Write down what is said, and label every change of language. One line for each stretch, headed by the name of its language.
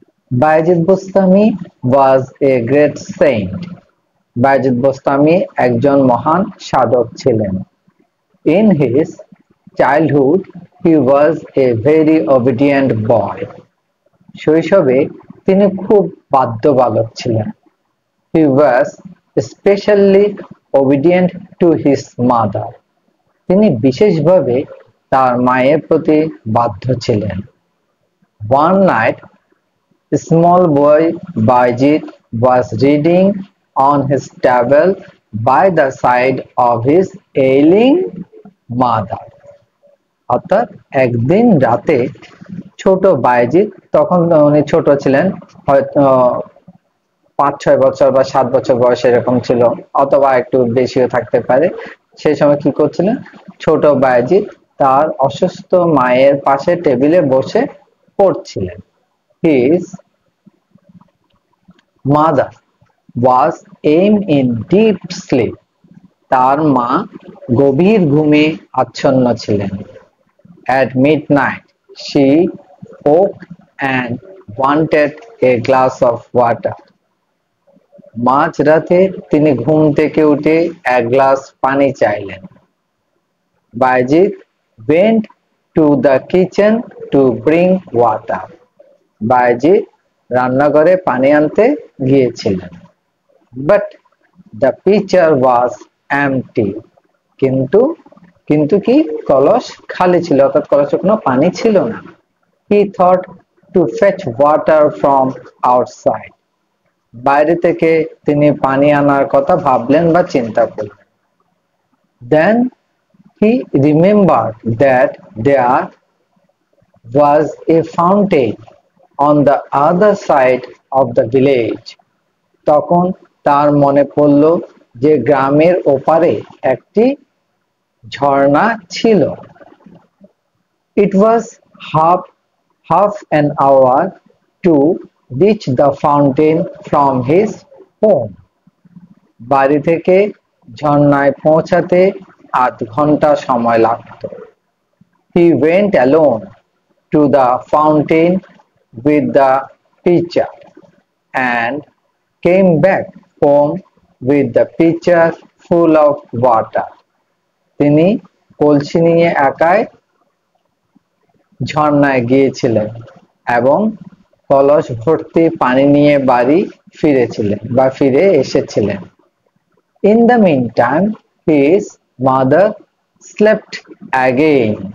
English: Bayezid Bostami was a great saint.
Bangla: Bayezid Bostami একজন মহান সাধক ছিলেন।
English: In his childhood he was a very obedient boy.
Bangla: শৈশবে তিনি খুব বাধ্য বালক ছিলেন।
English: He was especially obedient to his mother.
Bangla: তিনি বিশেষভাবে তার মায়ের প্রতি বাধ্য ছিলেন।
English: One night, small boy Bajit was reading on his table by the side of his ailing mother.
Bangla: অর্থাৎ একদিন রাতে ছোট বাইজিৎ, তখন উনি ছোট ছিলেন, হয়তো 5-6 বছর বা 7 বছর বয়স এরকম ছিল, অথবা একটু বেশিও থাকতে পারে। সেই সময় কি করছিলেন, ছোট বায়েজিদ তার অসুস্থ মায়ের পাশে টেবিলে বসে পড়ছিলেন।
English: His mother was aimed in deep sleep.
Bangla: তার মা গভীর ঘুমে আচ্ছন্ন ছিলেন।
English: at midnight she woke and wanted a glass of water.
Bangla: মাঝরাতে তিনি ঘুম থেকে উঠে এক গ্লাস পানি চাইলেন।
English: Bayezid went to the kitchen to bring water.
Bangla: Bayezid রান্নাঘরে পানি আনতে গিয়েছিলেন।
English: But the pitcher was empty.
Bangla: কিন্তু কিন্তু কি কলস খালি ছিল, অর্থাৎ কলসে কোনো পানি ছিল না।
English: He thought to fetch water from outside.
Bangla: বাইরে থেকে তিনি পানি আনার কথা ভাবলেন বা চিন্তা করলেন।
English: Then he remembered that there was a fountain on the other side of the village.
Bangla: তখন তার মনে পড়ল যে গ্রামের ওপারে একটি ঝর্ণা ছিল।
English: It was half an hour to reach the fountain from his home.
Bangla: বাড়ি থেকে ঝর্ণায় পৌঁছাতে আধ ঘন্টা সময় লাগত।
English: He went alone to the fountain with the pitcher and came back home with the pitcher full of water.
Bangla: তিনি কলসি নিয়ে একাই ঝর্ণায় গিয়েছিলেন এবং কলস ভর্তি পানি নিয়ে বাড়ি ফিরেছিলেন বা ফিরে এসেছিলেন।
English: In the meantime, his mother slept again.